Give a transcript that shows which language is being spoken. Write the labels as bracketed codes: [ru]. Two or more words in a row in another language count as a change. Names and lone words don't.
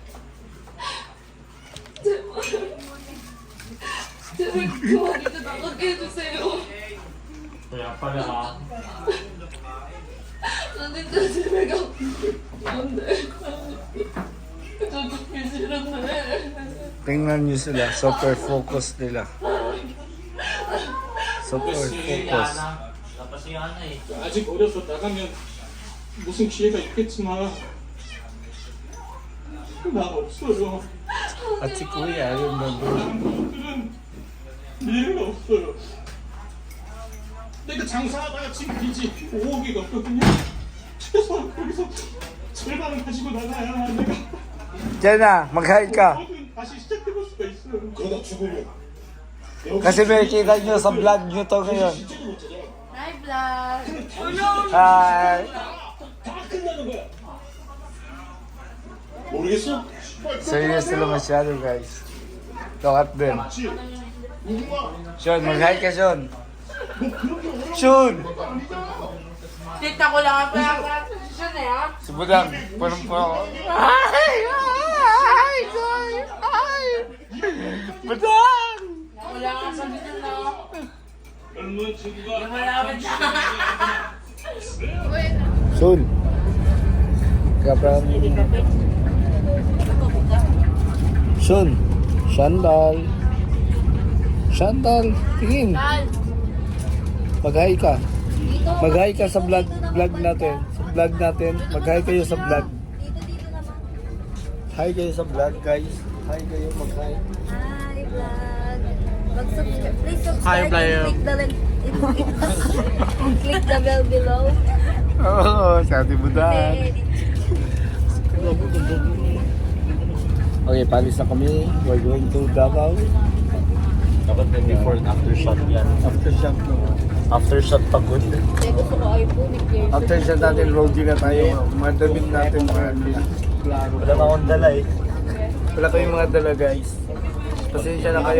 [ko] 제발, 제발 그만 이제 나가게 해주세요. 난 진짜 집에 안 돼. 저 죽기 싫은데. [tl] Tingnan nyo sila. [en] Super focus [tl] nila. [en] Super focus. [ko] 아직 어려서 나가면 무슨 기회가 있겠지만 난 없어요. [tl] At si Kuya, yun nandun. [ko] 사람들은 미래가 없어요. 내가 장사하다가 지금 빚이 5억이 넘거든요. 최소한 거기서 절반은 가지고 나가야 내가 [tl] Diyan na, mag-hi ka. [ko] 뭐든 다시 시작해볼 수가 있어요. 그러다 죽으면 [tl] Kasi may kita nyo sa vlog nyo to ngayon. Hi, vlog! Hi! [ko] 다 끝나는 거야. 모르겠어? [tl] Serious sila masyado, guys. [en] Look at them. [tl] Sean, mag-hi ka, Sean. Sean! Tita ko lang ang pag-action eh, ha? Si Budang, punong-puno. Hi! Hi! Hi! Hi! Budang! Wala kang sabihin na. [ko] 얼마 친구가 [tl] Malapit na. Sean! Kapag... Sean! Sandal! Sandal! Tingin! Mag-hi ka. Mag-hi ka sa vlog natin. Sa vlog natin. Mag-hi kayo sa vlog. Hi kayo sa vlog, guys. Hi kayo, mag-hi. Hi, vlog! Mag-subscribe. [en] Please subscribe Hi, and click the link. Click the bell below. [tl] Oo, sa ating Budang. Okay, palis na kami. [en] We're going to Davao. [tl] Dapat may [en] before and after shot [tl] yan. [en] After shot no. After shot pagod. [tl] Kaya gusto ko iPhone. [en] After shot [tl] natin, roadie na tayo. Madamit natin mga klaro. Wala na akong dala eh. Wala kayong mga dala, guys. Pasensya na kayo.